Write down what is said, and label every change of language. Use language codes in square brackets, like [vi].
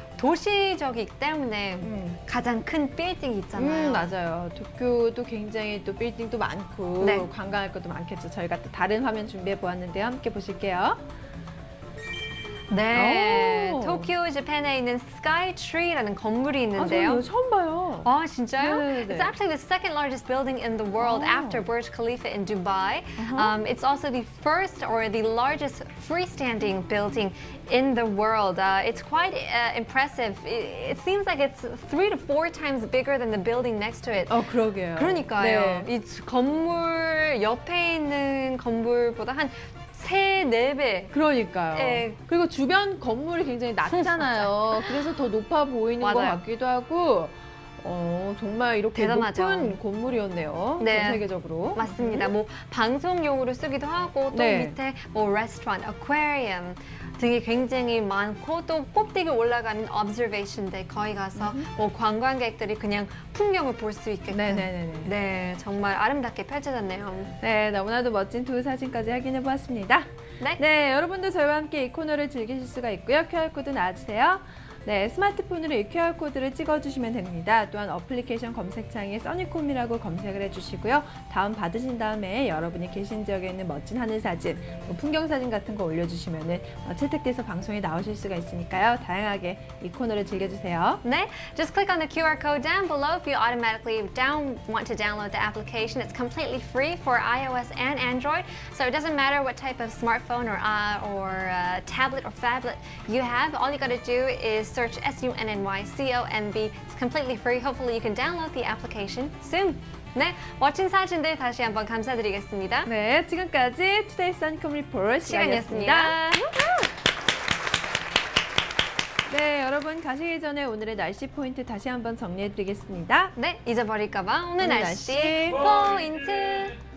[ko] 도시적이기 때문에 가장 큰 빌딩이 있잖아요. 맞아요. 도쿄도 굉장히 또 빌딩도 많고 네. 관광할 것도 많겠죠. 저희가 또 다른 화면 준비해 보았는데요. 함께 보실게요. 네, 오. 도쿄 재팬에 있는 스카이트리라는 건물이 저는 있는데요. 이거 처음 봐요. 아, 진짜요? 네. [en] It's actually the second largest building in the world after Burj Khalifa in Dubai. It's also the first or the largest freestanding building in the world. It's quite impressive. It seems like it's 3 to 4 times bigger than the building next to it. [ko] 그러게요. 그러니까요. 네. 이 건물 옆에 있는 건물보다 한 3, 4배. 그러니까요. 네. 그리고 주변 건물이 굉장히 낮잖아요. 그래서 더 높아 보이는 것 맞아요. 같기도 하고 정말 이렇게 대단하죠. 높은 건물이었네요. 네. 전 세계적으로. 맞습니다. 뭐 방송용으로 쓰기도 하고 또 네. 밑에 뭐 레스토랑, 어쿠아리움 등이 굉장히 많고 또 꼭대기 올라가는 observation deck 거기 가서 뭐 관광객들이 그냥 풍경을 볼 수 있게끔 네네네. 네, 정말 아름답게 펼쳐졌네요. 네, 너무나도 멋진 두 사진까지 확인해 보았습니다. 네. 여러분도 저희와 함께 이 코너를 즐기실 수가 있고요. QR코드 나와주세요. 네, 스마트폰으로 이 QR코드를 찍어주시면 됩니다. 또한 어플리케이션 검색창에 써니콤이라고 검색을 해주시고요. 다운 받으신 다음에 여러분이 계신 지역에 있는 멋진 하늘 사진, 뭐 풍경 사진 같은 거 올려주시면 채택돼서 방송에 나오실 수가 있으니까요. 다양하게 이 코너를 즐겨주세요. [en] 네, just click on the QR code down below if you automatically want to download the application. It's completely free for iOS and Android, so it doesn't matter what type of smartphone or tablet or phablet you have. All you got to do is search SUNNYCOMB. It's completely free. Hopefully you can download the application soon. [ko] 네, 멋진 사진들 다시 한번 감사드리겠습니다. 네, 지금까지 투데이 써니콤 리포트 시간이었습니다. 네, 여러분 가시기 전에 오늘의 날씨 포인트 다시 한번 정리해드리겠습니다. 네, 잊어버릴까봐 오늘 날씨 포인트.